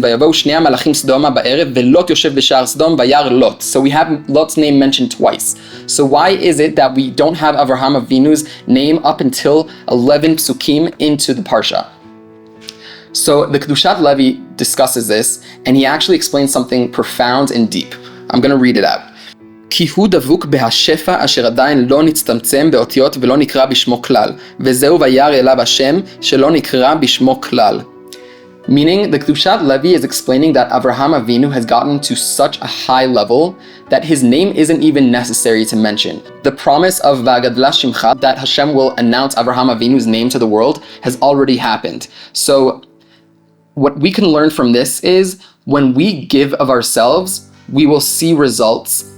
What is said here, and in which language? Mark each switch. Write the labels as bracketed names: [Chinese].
[English] So we have Lot's name mentioned twice. So why is it that we don't have Avraham Avinu's name up until 11 psukim into the parsha? So the Kedushat Levi discusses this, and he actually explains something profound and deep. I'm going to read it out. [Hebrew] כי הוא דבוק בהשפע אשר עדיין לא נצטמצם באותיות ולא נקרא בשמו כלל, וזהו וירא אליו השם שלא נקרא בשמו כלל. [English] Meaning, the Kedushat Levi is explaining that Avraham Avinu has gotten to such a high level that his name isn't even necessary to mention. The promise of V'agadla Shimcha, that Hashem will announce Avraham Avinu's name to the world, has already happened. So what we can learn from this is when we give of ourselves, we will see results.